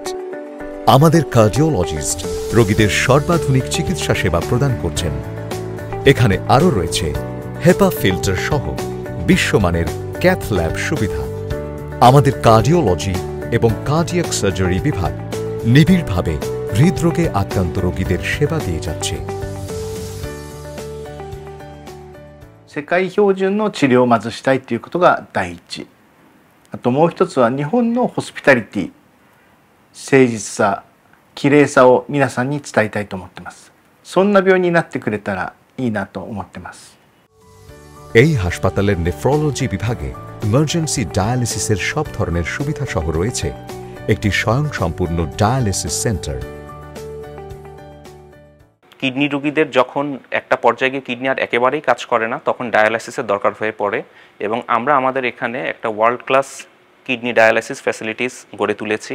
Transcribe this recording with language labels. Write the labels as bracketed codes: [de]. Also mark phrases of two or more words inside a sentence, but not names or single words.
[bn] আমাদের কার্ডিওলজিস্ট রোগীদের সর্বাধুনিক চিকিৎসা সেবা প্রদান করছেন। এখানে আরও রয়েছে [en] HEPA filter [bn] সহ বিশ্বমানের [en] cath lab [bn] সুবিধা। আমাদের কার্ডিওলজি এবং [en] cardiac surgery [bn] বিভাগ নিবিড়ভাবে হৃদরোগে আক্রান্ত রোগীদের সেবা দিয়ে যাচ্ছে। [ja] 世界標準の治療をまずしたいということが第一。あともう一つは日本のホスピタリティ、誠実さ、綺麗さを皆さんに伝えたいと思ってます。そんな病院になってくれたらいいなと思ってます。 [bn] এই হাসপাতালের নেফ্রোলজি বিভাগে ইমার্জেন্সি ডায়ালিসিসের সব ধরনের সুবিধা সহ রয়েছে একটি স্বয়ংসম্পূর্ণ [en] dialysis center. [bn] কিডনি রোগীদের যখন একটা পর্যায়ে গিয়ে কিডনি আর একেবারেই কাজ করে না, তখন ডায়ালাইসিসের দরকার হয়ে পড়ে এবং আমরা আমাদের এখানে একটা [en] world class kidney dialysis facilities [bn] গড়ে তুলেছি।